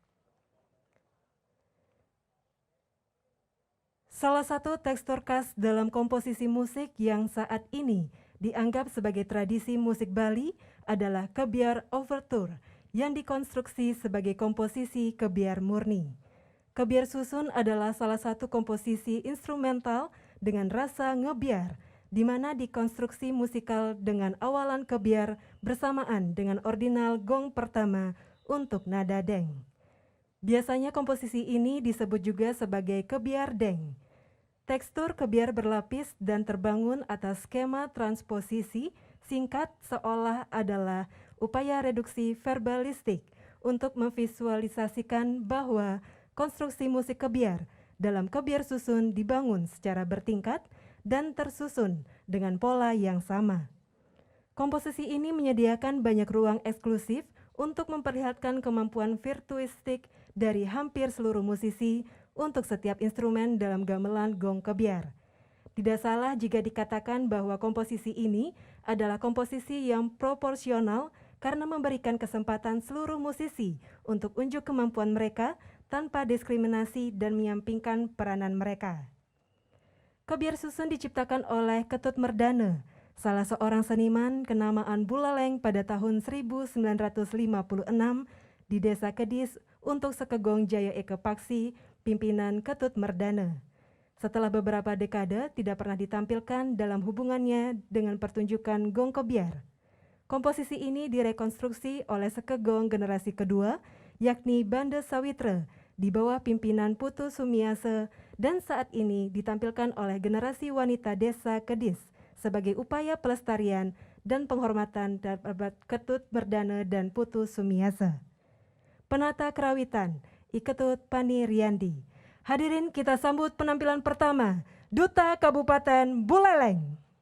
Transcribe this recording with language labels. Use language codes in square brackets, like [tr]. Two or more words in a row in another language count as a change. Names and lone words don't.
[id] Salah satu tekstur khas dalam komposisi musik yang saat ini dianggap sebagai tradisi musik Bali adalah kebiar overture yang dikonstruksi sebagai komposisi kebiar murni. Kebiar susun adalah salah satu komposisi instrumental dengan rasa ngebiar, di mana dikonstruksi musikal dengan awalan kebiar bersamaan dengan ordinal gong pertama untuk nada deng. Biasanya komposisi ini disebut juga sebagai kebiar deng. Tekstur kebiar berlapis dan terbangun atas skema transposisi singkat seolah adalah upaya reduksi verbalistik untuk memvisualisasikan bahwa konstruksi musik kebiar dalam kebiar susun dibangun secara bertingkat dan tersusun dengan pola yang sama. Komposisi ini menyediakan banyak ruang eksklusif untuk memperlihatkan kemampuan virtuistik dari hampir seluruh musisi untuk setiap instrumen dalam gamelan gong kebiar. Tidak salah jika dikatakan bahwa komposisi ini adalah komposisi yang proporsional karena memberikan kesempatan seluruh musisi untuk unjuk kemampuan mereka tanpa diskriminasi dan menyampingkan peranan mereka. Kebiar susun diciptakan oleh Ketut Merdane, salah seorang seniman kenamaan Buleleng pada tahun 1956 di Desa Kedis untuk Sekegong Jaya Eke Paksi, pimpinan Ketut Merdane. Setelah beberapa dekade tidak pernah ditampilkan dalam hubungannya dengan pertunjukan gong kebiar. Komposisi ini direkonstruksi oleh Sekegong generasi kedua, yakni Banda Sawitra, di bawah pimpinan Putu Sumiase, dan saat ini ditampilkan oleh generasi wanita Desa Kedis sebagai upaya pelestarian dan penghormatan terhadap Ketut Merdane dan Putu Sumiase. Penata Kerawitan, Iketut Pani Riyandi. Hadirin, kita sambut penampilan pertama, Duta Kabupaten Buleleng.